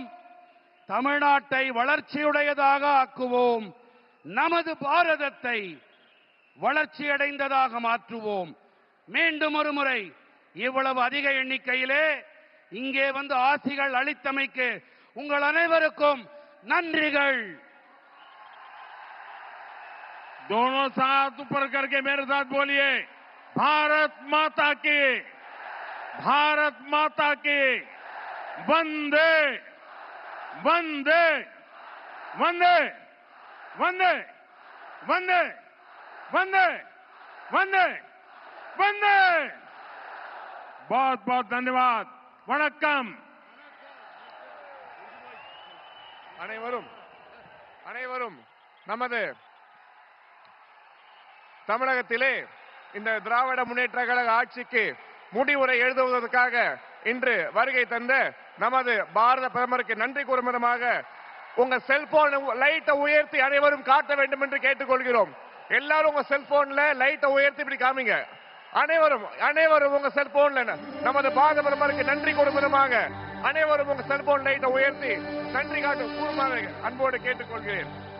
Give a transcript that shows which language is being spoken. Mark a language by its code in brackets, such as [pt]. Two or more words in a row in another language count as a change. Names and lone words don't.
[ta] தமிழ்நாட்டை வளர்ச்சியுடையதாக ஆக்குவோம். நமது பாரதத்தை வளர்ச்சியடைந்ததாக மாற்றுவோம். மீண்டும் ஒரு முறை இவ்வளவு அதிக எண்ணிக்கையிலே இங்கே வந்து ஆசிகள் அளித்தமைக்கு உங்கள் அனைவருக்கும் நன்றிகள். [hi] दोनों साथ ऊपर करके मेरे साथ बोलिए, भारत माता की, भारत माता की, वंदे वंदे वंदे वंदे वंदे वंदे वंदे वंदे। बहुत बहुत धन्यवाद. वणक्कम. [ta] அனைவரும் நமது தமிழகத்திலே இந்த திராவிட முன்னேற்ற கழக ஆட்சிக்கு முடிவுரை எழுதுவதற்காக இன்று வருகை தந்த நமது பாரத பிரதமருக்கு நன்றி கூறும் விதமாக உங்க செல்போன் லைட்டை உயர்த்தி அனைவரும் காட்ட வேண்டும் என்று கேட்டுக்கொள்கிறோம். எல்லாரும் உங்க செல்போன்ல லைட்டை உயர்த்தி இப்படி காமிங்க. அனைவரும் உங்க செல்போன்ல நமது பாரத பிரதமருக்கு நன்றி கூறும் விதமாக அனைவரும் உங்க செல்போன் லைட்டை உயர்த்தி நன்றி காட்டும் கூறுமாறு அன்போடு கேட்டுக்கொள்கிறேன்.